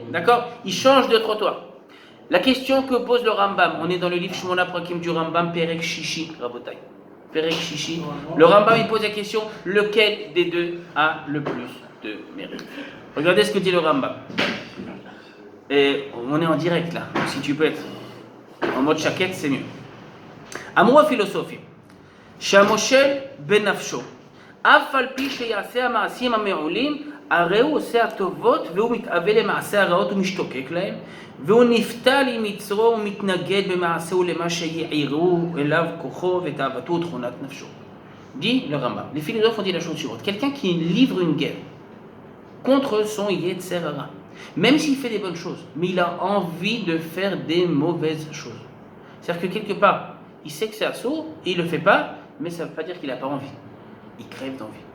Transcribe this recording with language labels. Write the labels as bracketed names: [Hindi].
[French] D'accord? Il change de trottoir. La question que pose le Rambam, on est dans le livre Shmona Prakim du Rambam, Perek Shishi, Rabotai. Perek Shishi. Le Rambam, il pose la question, lequel des deux a le plus de mérite? Regardez ce que dit le Rambam. Et on est en direct là, si tu peux être en mode chaquette, c'est mieux. Amour philosophie. [Hebrew] שהמושל בנפשו, אף על פי שיעשה המעשים המעולים, הרי הוא עושה הטובות והוא מתאווה למעשה הרעות ומשתוקק להם, והוא נפתל עם יצרו ומתנגד במעשהו למה שיעירו אליו כוחו ותאוותו ותכונת נפשו. [French] Dit le Rambam. Les philosophes ont dit la chose suivante. Quelqu'un qui livre une guerre contre son Yetzer Hara, même s'il fait des bonnes choses, mais il a envie de faire des mauvaises choses. C'est-à-dire que quelque part, il sait que c'est assourd et il ne le fait pas, mais ça ne veut pas dire qu'il n'a pas envie. Il crève d'envie.